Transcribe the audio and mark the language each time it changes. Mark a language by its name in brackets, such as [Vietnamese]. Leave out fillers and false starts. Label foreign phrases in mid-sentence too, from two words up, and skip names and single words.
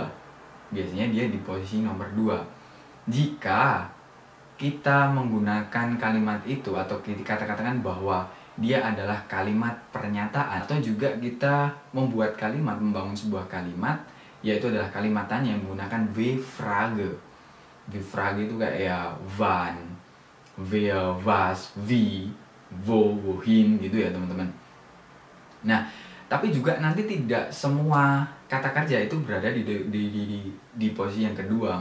[Indonesian] Biasanya dia di posisi nomor 2 jika kita menggunakan kalimat itu, atau kita katakan bahwa dia adalah kalimat pernyataan, atau juga kita membuat kalimat, membangun sebuah kalimat, yaitu adalah kalimat tanya yang menggunakan W-Frage. W-Frage itu kayak ya [German] wann, wer, was, wie, wo, wohin [Indonesian] gitu ya teman-teman. Nah, tapi juga nanti tidak semua kata kerja itu berada di posisi yang kedua.